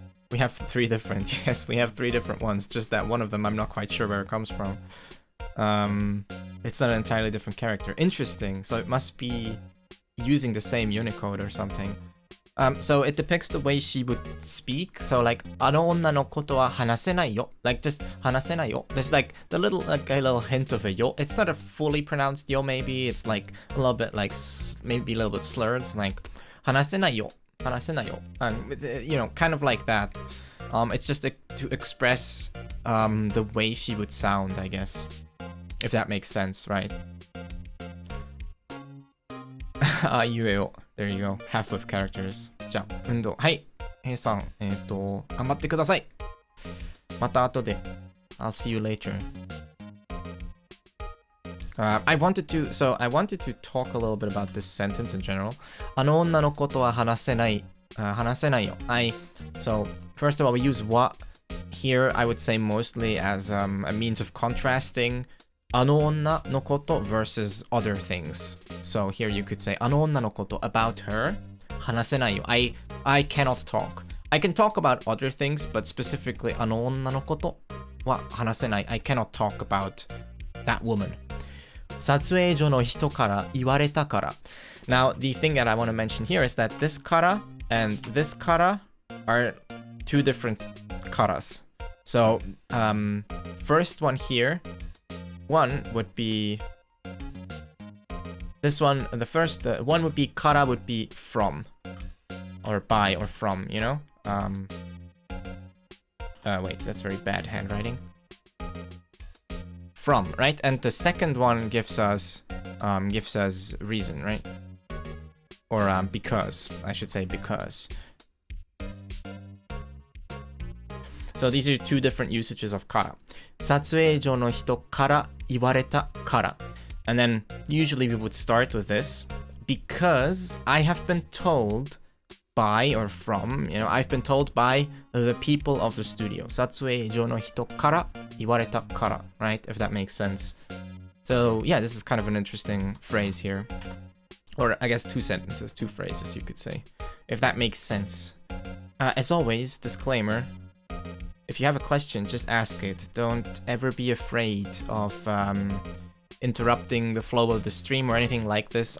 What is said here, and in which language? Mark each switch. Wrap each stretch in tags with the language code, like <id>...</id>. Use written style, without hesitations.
<en>We have 3 different. Yes, we have 3 different ones. Just that one of them, I'm not quite sure where it comes from. It's not an entirely different character. Interesting. So it must be using the same Unicode or something. So it depicts the way she would speak. So like,</en> <ja>あの女のことは話せないよ.</ja> <en>Like just</en> <ja>話せないよ.</ja> <en>There's like the little, like a little hint of a yo. It's not a fully pronounced yo maybe. It's like a little bit like, maybe a little bit slurred.</en> <ja>Like, 話せないよ.話せないよ.</ja> <en>You know, kind of like that. It's just to express the way she would sound, I guess. If that makes sense, right?</en> <ja>あいうえお</ja> <en>There you go. Half of characters.</en> <ja>じゃあ、運動。はい。平さん、頑張ってください。また後で。</ja> <en>I'll see you later. I wanted to talk a little bit about this sentence in general.</en> <ja>あの女のことは話せない。話せないよ.</ja> <en>So, first of all, we use wa here, I would say mostly as a means of contrasting あの女のこと versus other things. So here you could say</en> <ja>あの女のこと</ja> <en>about her</en> <ja>話せないよ.</ja> <en>I cannot talk. I can talk about other things, but specifically</en> <ja>あの女のことは話せない.</ja> <en>I cannot talk about that woman.</en> <ja>撮影所の人から言われたから.</ja> <en>Now, the thing that I want to mention here is that this kara and this kara are 2 different karas. So, first one here, one would be this one. The first one would be kara would be from or by or from, you know. Wait, that's very bad handwriting. From, right? And the second one gives us reason, right? Or because, I should say because. So these are 2 different usages of kara.</en> <ja>撮影所の人から言われたから.</ja> <en>And then usually we would start with this because I have been told by or from, you know, I've been told by the people of the studio.</en> <ja>撮影所の人から言われたから, right?</ja> <en>If that makes sense. So yeah, this is kind of an interesting phrase here. Or I guess 2 sentences, 2 phrases you could say. If that makes sense. As always, disclaimer. If you have a question, just ask it. Don't ever be afraid of interrupting the flow of the stream or anything like this.</en>